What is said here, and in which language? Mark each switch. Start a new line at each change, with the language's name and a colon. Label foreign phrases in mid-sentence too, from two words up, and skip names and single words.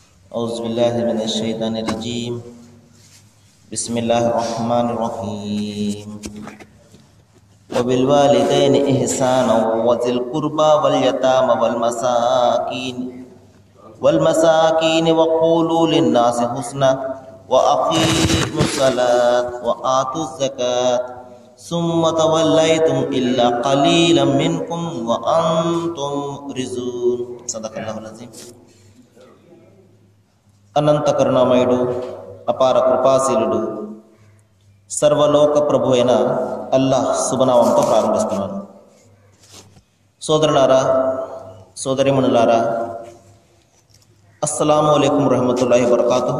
Arabic: أعوذ بالله من الشيطان الرجيم بسم الله الرحمن الرحيم وبالوالدين إحسانا وذي القربى واليتامى والمساكين وقولوا للناس حسنا وأقيموا الصلاة وآتوا الزكاة ثم توليتم إلا قليلا منكم وأنتم معرضون. صدق الله العظيم.
Telugu: అనంత కరుణామయుడు, అపార కృపాశీలుడు, సర్వలోక ప్రభు అయిన అల్లాహ్ శుభనామంతో ప్రారంభిస్తున్నాను. సోదరులారా, సోదరిమణులారా,
Arabic: السلام عليكم ورحمة الله وبركاته.